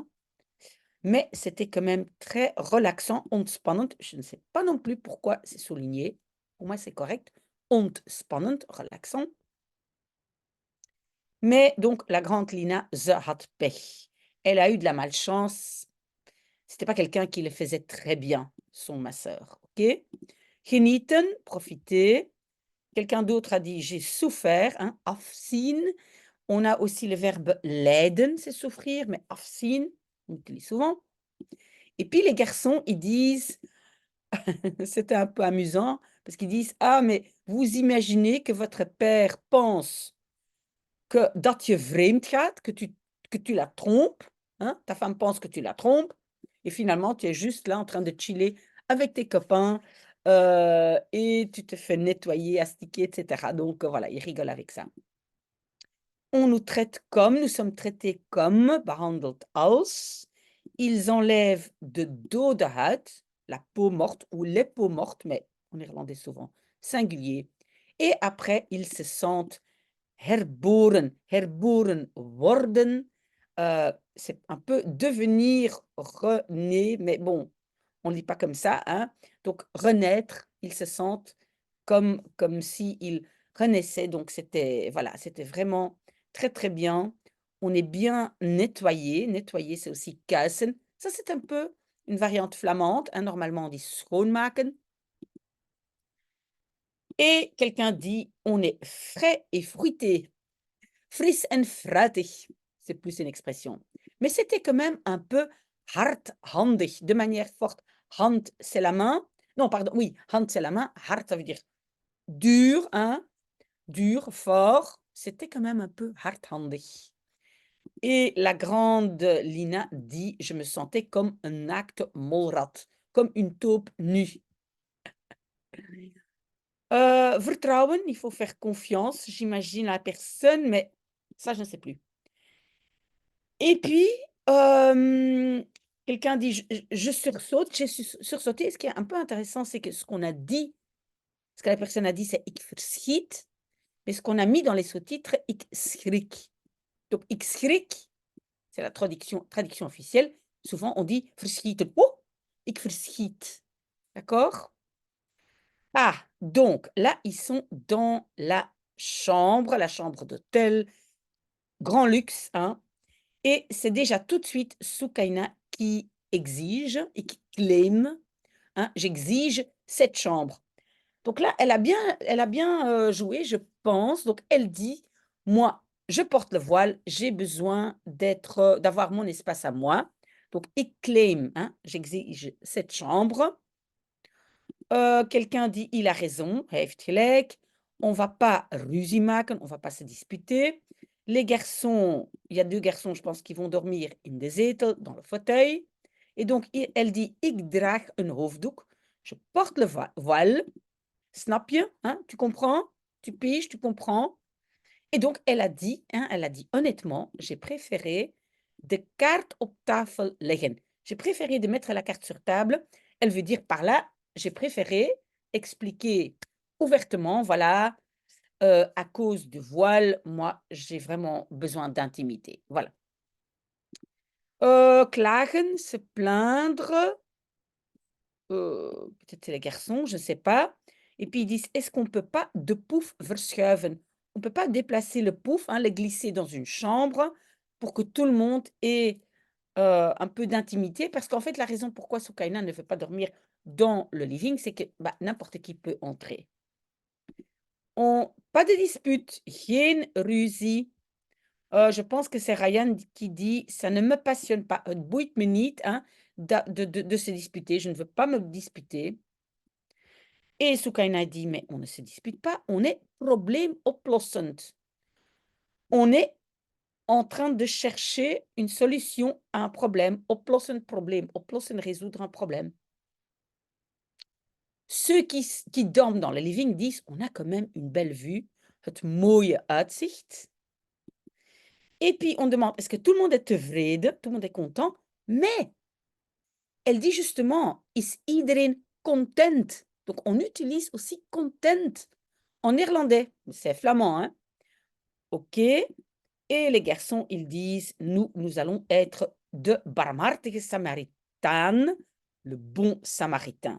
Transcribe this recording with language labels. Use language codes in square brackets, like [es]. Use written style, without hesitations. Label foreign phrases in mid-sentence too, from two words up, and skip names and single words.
[fr] Mais c'était quand même très relaxant, ontspannend. Je ne sais pas non plus pourquoi c'est souligné. Pour moi, c'est correct. Ontspannend, relaxant. Mais donc la grande Lina, [nl] ze had pech. [fr] Elle a eu de la malchance. C'était pas quelqu'un qui le faisait très bien, son masseur, OK? Genieten, profiter. Quelqu'un d'autre a dit: «J'ai souffert», hein, afzien. On a aussi le verbe lijden, c'est souffrir, mais afzien, on utilise souvent. Et puis les garçons, ils disent c'était un peu amusant parce qu'ils disent: «Ah, mais vous imaginez que votre père pense que [nl] dat je vreemd gaat, [fr] que tu la trompes, hein, ta femme pense que tu la trompes et finalement tu es juste là en train de chiller avec tes copains, et tu te fais nettoyer, astiquer et cetera». Donc voilà, ils rigolent avec ça. On nous traite comme, nous sommes traités comme, [nl] behandeld als. [fr] Ils enlèvent [nl] de dode huid, [fr] la peau morte ou les peaux mortes, mais en néerlandais souvent singulier. Et après, ils se sentent herboren. [nl] Herboren worden, [fr] c'est un peu devenir, rené, mais bon, on ne lit pas comme ça, hein. Donc renaître, ils se sentent comme s'ils renaissaient, donc c'était voilà, c'était vraiment très, très bien. On est bien nettoyé. Nettoyer, c'est aussi kuisen. Ça, c'est un peu une variante flamande, hein, normalement on dit schoonmaken. Et quelqu'un dit: «On est frais et fruité». [nl] Fris en fruitig, [fr] c'est plus une expression. Mais c'était quand même un peu hardhandig, de manière forte. Hand, c'est la main. Non, pardon, oui, hand, c'est la main. Hard, ça veut dire dur, hein, dur, fort. C'était quand même un peu hardhandig. Et la grande Lina dit: «Je me sentais comme un acte molrat, comme une taupe nue». Vertrouwen, il faut faire confiance, j'imagine, à la personne, mais ça, je ne sais plus. Et puis, quelqu'un dit: «Je sursaute», j'ai sursauté. Et ce qui est un peu intéressant, c'est que ce qu'on a dit, ce que la personne a dit, c'est: [nl] «Ik verschiet», [fr] mais ce qu'on a mis dans les sous-titres, [nl] «Ik schrik». Donc «Ik schrik», [fr] c'est la traduction officielle. Souvent, on dit: [nl] «Verschieten». «Oh, ik verschiet». [fr] D'accord? Ah, donc là, ils sont dans la chambre d'hôtel, grand luxe, hein. Et c'est déjà tout de suite Soukaina qui exige et qui claim, hein: «J'exige cette chambre». Donc là, elle a bien joué, je pense. Donc elle dit, moi, je porte le voile, j'ai besoin d'avoir mon espace à moi. Donc [nl] ik claim, [fr] hein, j'exige cette chambre. Quelqu'un dit, il a raison, [nl] hij heeft gelijk. [fr] On va pas [nl] ruzie maken, [fr] on va pas se disputer. Les garçons, il y a 2 garçons, je pense, qui vont dormir [nl] in de zetel, [fr] dans le fauteuil. Et donc elle dit, [nl] ik draag een hoofddoek. [fr] Je porte le voile. [nl] Snap je? [fr] Hein? Tu comprends? Tu piges, tu comprends? Et donc, elle a dit honnêtement, j'ai préféré [nl] de kaart op tafel leggen. [fr] J'ai préféré de mettre la carte sur table. Elle veut dire par là, j'ai préféré expliquer ouvertement, voilà, à cause du voile, moi, j'ai vraiment besoin d'intimité. Voilà. Klagen, se plaindre. Peut-être c'est les garçons, je ne sais pas. Et puis ils disent, est-ce qu'on ne peut pas [nl] de pouf verschuiven? [fr] On ne peut pas déplacer le pouf, hein, le glisser dans une chambre pour que tout le monde ait un peu d'intimité. Parce qu'en fait, la raison pourquoi Soukaina ne veut pas dormir dans le living, c'est que bah, n'importe qui peut entrer. Pas de dispute, [nl] geen ruzie. [fr] Je pense que c'est Ryan qui dit, ça ne me passionne pas, [nl] het boeit me niet, [fr] hein, de se disputer. Je ne veux pas me disputer. Et Soukaina dit, mais on ne se dispute pas, on est probleemoplossend. On est en train de chercher une solution à un problème. [nl] Oplossend probleem, oplossen, [fr] résoudre un problème. Ceux qui dorment dans le living disent, on a quand même une belle vue, [nl] het mooie uitzicht. [fr] Et puis on demande, est-ce que tout le monde est tevreden, tout le monde est content? Mais elle dit justement, [nl] is iedereen content? [fr] Donc on utilise aussi content en néerlandais. C'est flamand, hein? OK. Et les garçons, ils disent, nous allons être [nl] de barmhartige Samaritanen, [fr] le bon samaritain.